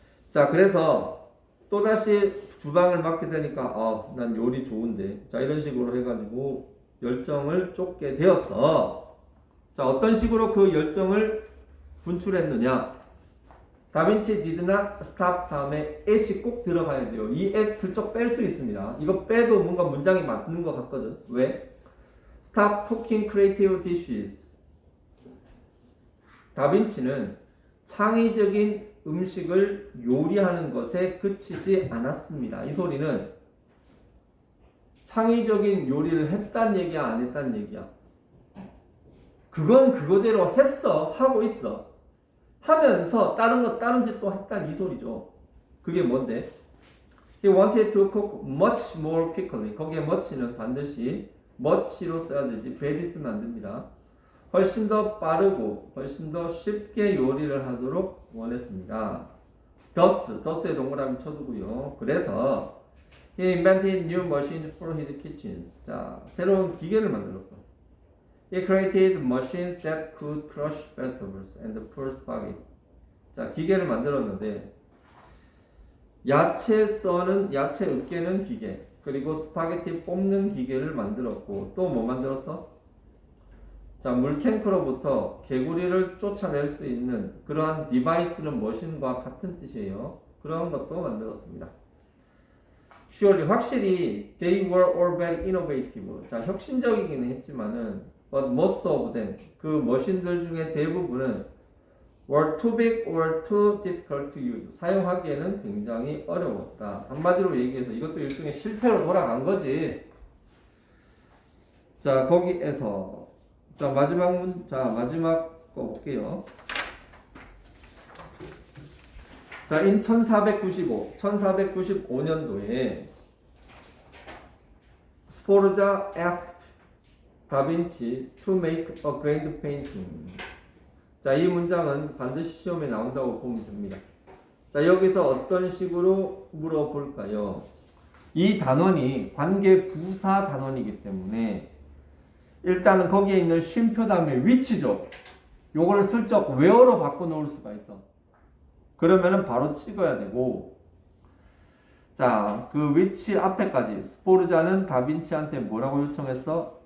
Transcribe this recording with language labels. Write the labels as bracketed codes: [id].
[ko] 자, 그래서 또다시 주방을 맡게 되니까 난 요리 좋은데, 자, 이런 식으로 해가지고 열정을 쫓게 되었어. 자, 어떤 식으로 그 열정을 분출했느냐? 다빈치 [en] did not stop [ko] 다음에 at이 꼭 들어가야 돼요. 이 at 슬쩍 뺄 수 있습니다. 이거 빼도 뭔가 문장이 맞는 것 같거든. 왜? [en] Stop cooking creative dishes. [ko] 다빈치는 창의적인 음식을 요리하는 것에 그치지 않았습니다. 이 소리는 창의적인 요리를 했단 얘기야, 안 했단 얘기야? 그건 그거대로 했어. 하고 있어. 하면서 다른 짓도 했단 이 소리죠. 그게 뭔데? [en] He wanted to cook much more quickly. [ko] 거기에 much는 반드시 much로 써야 되지 very 쓰면 안 됩니다. 훨씬 더 빠르고 훨씬 더 쉽게 요리를 하도록 원했습니다. thus에 동그라미 쳐두고요. 그래서 [en] he invented new machines for his kitchens. [ko] 자, 새로운 기계를 만들었어. [en] He created machines that could crush vegetables and pour spaghetti. [ko] 자, 기계를 만들었는데 야채 으깨는 기계, 그리고 스파게티 뽑는 기계를 만들었고 또 뭐 만들었어? 자, 물탱크로부터 개구리를 쫓아낼 수 있는 그러한 디바이스는 머신과 같은 뜻이에요. 그런 것도 만들었습니다. [en] surely, [ko] 확실히 [en] they were all very innovative. [ko] 자, 혁신적이기는 했지만은 [en] but most of them, [ko] 그 머신들 중에 대부분은 [en] were too big or too difficult to use. [ko] 사용하기에는 굉장히 어려웠다. 한마디로 얘기해서 이것도 일종의 실패로 돌아간 거지. 자, 거기에서 마지막 거 볼게요. [en] 자, in 1495년도에 스포르자 asked 다빈치 to make a grand painting. [ko] 자, 이 문장은 반드시 시험에 나온다고 보면 됩니다. 자, 여기서 어떤 식으로 물어볼까요? 이 단원이 관계 부사 단원이기 때문에 일단은 거기에 있는 쉼표 다음에 위치죠. 요거를 슬쩍 where로 바꿔 놓을 수가 있어. 그러면은 바로 찍어야 되고, 자, 그 위치 앞에까지 스포르자는 다빈치한테 뭐라고 요청했어?